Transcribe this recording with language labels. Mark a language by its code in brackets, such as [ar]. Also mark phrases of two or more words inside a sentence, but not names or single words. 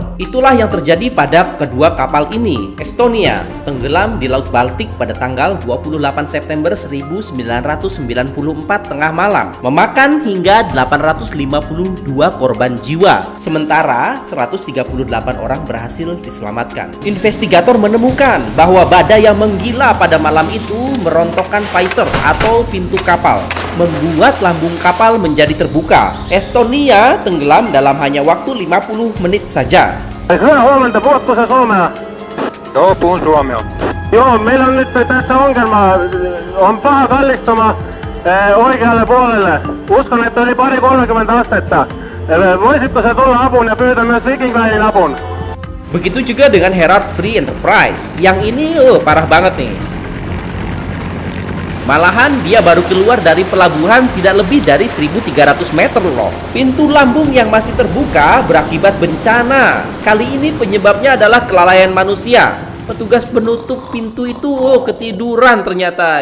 [id] Itulah yang terjadi pada kedua kapal ini. Estonia tenggelam di Laut Baltik pada tanggal 28 September 1994 tengah malam, memakan hingga 852 korban jiwa, sementara 138 orang berhasil diselamatkan. Investigator menemukan bahwa badai yang menggila pada malam itu merontokkan visor atau pintu kapal, membuat lambung kapal menjadi terbuka. Estonia tenggelam dalam hanya waktu 50 menit saja. [fi] Hyvää huomenta, puhutko sä suomea? Joo, puhun suomea. Joo, meillä on nyt tässä ongelma. On paha kallistuma oikealle puolelle. Uskon, että oli 30 astetta. Voisitko sä tulla apuun ja pyytää myös Viking Linein apun? [id] Begitu juga dengan Herald Free Enterprise. Yang ini parah banget nih. Malahan dia baru keluar dari pelabuhan tidak lebih dari 1.300 meter loh. Pintu lambung yang masih terbuka berakibat bencana. Kali ini penyebabnya adalah kelalaian manusia. Petugas penutup pintu itu ketiduran ternyata.